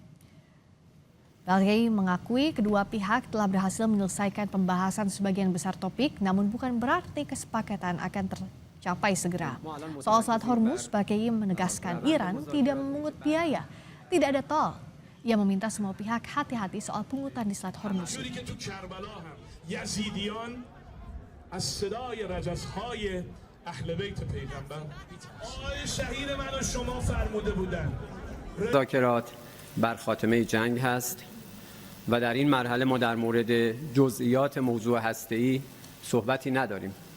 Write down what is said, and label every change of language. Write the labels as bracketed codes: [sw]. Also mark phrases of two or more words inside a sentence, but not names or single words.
[id] Baqei mengakui kedua pihak telah berhasil menyelesaikan pembahasan sebagian besar topik, namun bukan berarti kesepakatan akan tercapai segera. Soal Selat Hormuz, Baqei menegaskan Iran tidak memungut biaya, tidak ada tol. Ia meminta semua pihak hati-hati soal pungutan di Selat Hormuz. [fa] مذاکرات بر خاتمه جنگ هست و در این مرحله ما در مورد جزئیات موضوع هسته‌ای صحبتی نداریم.